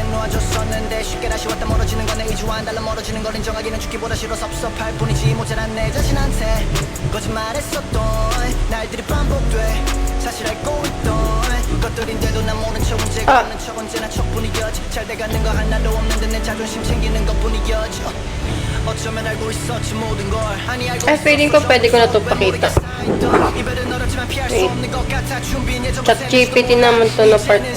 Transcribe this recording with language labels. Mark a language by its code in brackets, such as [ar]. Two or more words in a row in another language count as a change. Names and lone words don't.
[ko] 놓아줬었는데 쉽게 다시 왔다 멀어지는 건 내 의지와는 달라 멀어지는 걸 인정하기는 죽기보다 싫어 섭섭할 뿐이지 모자란 내 자신한테 거짓말했었던 날들이 반복돼 사실 알고 있던 것들인데도 난 모른 척 문제가 없는 척 언제나 척뿐이었지 잘 돼가는 거 하나도 없는데 내 자존심 챙기는 것뿐이었지 어쩌면 알고 있었지 모든 걸 아니 알고 [tl] feeling ko pwede ko na ito pakita. Wait. ChatGPT naman to na part eh.